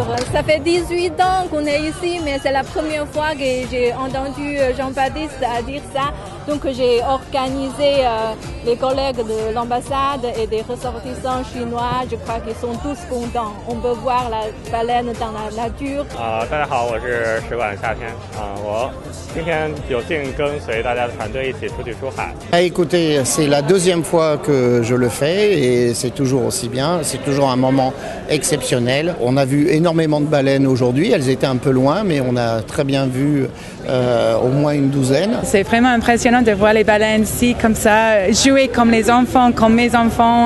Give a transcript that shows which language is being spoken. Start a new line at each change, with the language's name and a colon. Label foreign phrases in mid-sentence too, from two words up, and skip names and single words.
French: Ça fait 18 ans qu'on est ici, mais c'est la première fois que j'ai entendu Jean-Baptiste dire ça. Donc j'ai organisé les collègues de l'ambassade et des ressortissants chinois. Je crois qu'ils sont tous contents. On peut voir la baleine dans la nature.
Chinese: 大家好，我是使馆夏天我今天有幸跟随大家的团队一起出去出海。
French: Écoutez, c'est la deuxième fois que je le fais et c'est toujours aussi bien. C'est toujours un moment exceptionnel. On a vu énormément de baleines aujourd'hui. Elles étaient un peu loin, mais on a très bien vu au moins une douzaine. C'est vraiment impressionnant de voir les baleines ici comme ça, jouer comme les enfants, comme mes enfants.